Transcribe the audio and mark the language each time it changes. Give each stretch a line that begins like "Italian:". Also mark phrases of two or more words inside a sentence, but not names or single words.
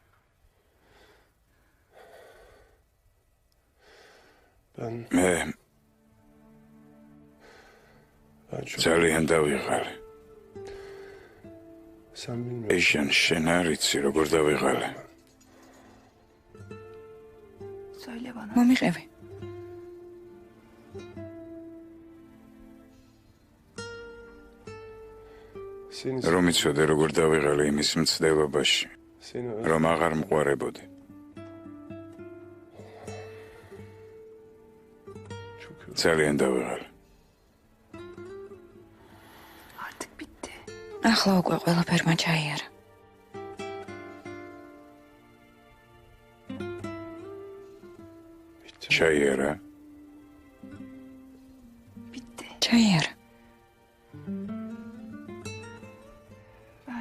Georgian: მე ძალიან დავიღალე. ეიშან, შენ არ იცი როგორ დავიღალე.
Turkish: Söyle bana.
Georgian: მომიყევი. რომ იცოდე როგორ დავიღალე იმის მცდელობაში, რომ აღარ მყარებოდი. ძალიან დავიღალე.
Turkish: Artık bitti.
Georgian: ახლა უკვე ყველაფერმა ჩაიარა. ჩაიარა?
Turkish: Bitti.
Georgian: ჩაიარა.
Turkish: Ben